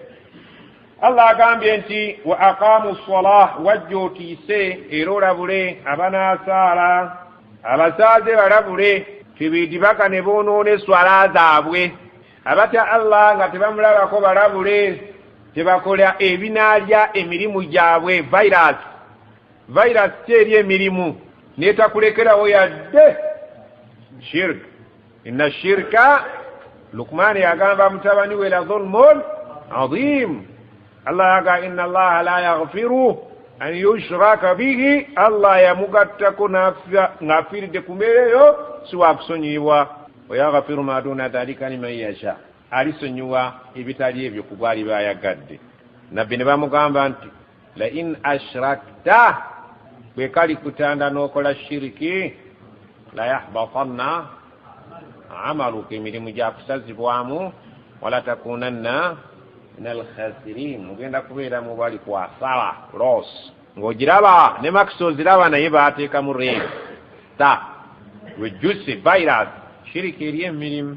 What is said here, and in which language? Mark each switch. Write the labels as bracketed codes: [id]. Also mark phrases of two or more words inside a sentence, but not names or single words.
[lg] Allah agambye nti [ar] وأقاموا الصلاة [lg] wajja otiise era olabule abanaasaala abasaaze balabule tebidibaka ne boonoona eswala zaabwe. abatya Allah nga tebamulabako balabule tebakola ebinaalya emirimu gyabwe. virus kyeri emirimu netakulekerawo yadde shirk. [ar] إن الشرك [lg] Lukman yagamba mutabani we [ar] لظلم عظيم. [lg] Allah yaga [ar] إن الله لا يغفر أن يشرك به. [lg] Allah yamugattako ng'afiiridde ku mbeera eyo siwa kusonyiyibwa. [ar] ويغفر ما دون ذلك لمن يشاء. [lg] alisonyiwa ebitali ebyo ku gwali bayagadde. nabbi ne bamugamba nti [ar] لئن أشركت [lg] bwe kali kutanda n'okola shiriki [ar] ليحبطن عملك [lg] emirimu gyakusazibwamu [ar] ولتكونن من الخاسرين [lg] mugenda kubeera mu bali kwasala loss ng'ogiraba ne makisi oziraba naye baateekamu reebu wejjuse virus shiriki eri emirimu.